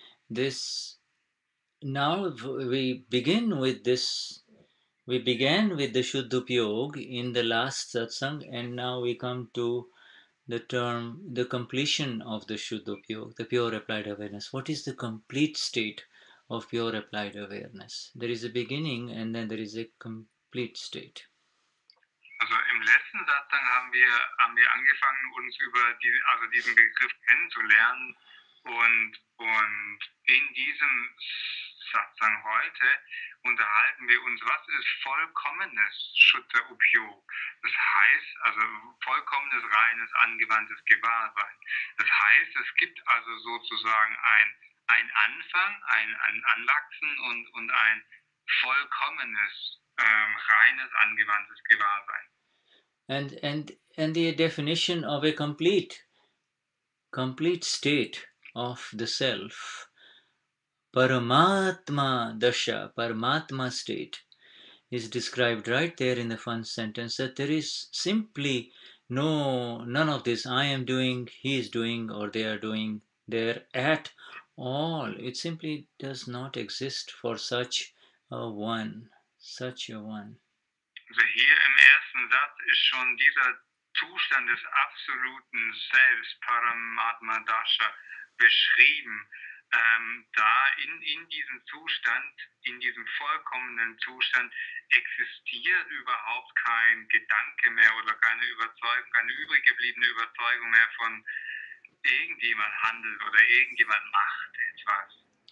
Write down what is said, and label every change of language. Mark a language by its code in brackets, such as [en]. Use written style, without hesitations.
[en] This now we began with the Shuddha in the last satsang, and now we come to the completion of the Shuddha, the pure applied awareness. What is the complete state of pure applied awareness? There is a beginning and then there is a complete state. [de] Also im letzten Satzang haben wir angefangen, uns über diesen Begriff kennenzulernen und in diesem Satsang heute unterhalten wir uns, was ist vollkommenes Shuddha Upyog. Das heißt, also vollkommenes, reines, angewandtes Gewahrsein. Das heißt, es gibt also sozusagen ein Anfang, ein Anwachsen und ein vollkommenes, reines, angewandtes Gewahrsein. [en] And the definition of a complete state of the self, Paramatma Dasha, Paramatma state, is described right there in the first sentence, that there is simply none of this I am doing, he is doing, or they are doing there at all. It simply does not exist for such a one. [de] Also hier im ersten Satz ist schon dieser Zustand des absoluten Selbst, Paramatma Dasha, beschrieben. Da in diesem Zustand, in diesem vollkommenen Zustand, existiert überhaupt kein Gedanke mehr oder keine Überzeugung, keine übrig gebliebene Überzeugung mehr von irgendjemand handelt oder irgendjemand macht etwas.